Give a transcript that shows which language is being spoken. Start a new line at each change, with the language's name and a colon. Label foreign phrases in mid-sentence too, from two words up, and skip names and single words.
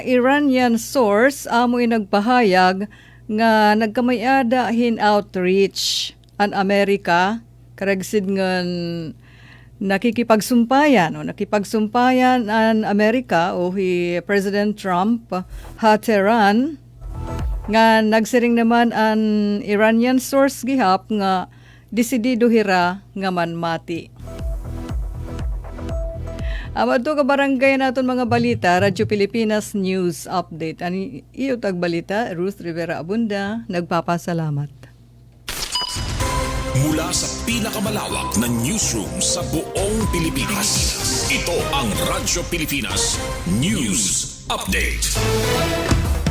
Waray: Iranian source amoy nagpahayag nga nagkamayada hin outreach an Amerika karagsid ngan nakikipagsumpayan ang Amerika o hi President Trump ha Tehran nga nagsiring naman ang Iranian source gihap nga desidido hira nga manmati. Amadto ka barangay naton mga balita, Radyo Pilipinas News Update. Ani iyo tag balita, Ruth Rivera Abunda, nagpapasalamat.
Filipino: Mula sa pinakamalawak na newsroom sa buong Pilipinas, ito ang Radyo Pilipinas News Update.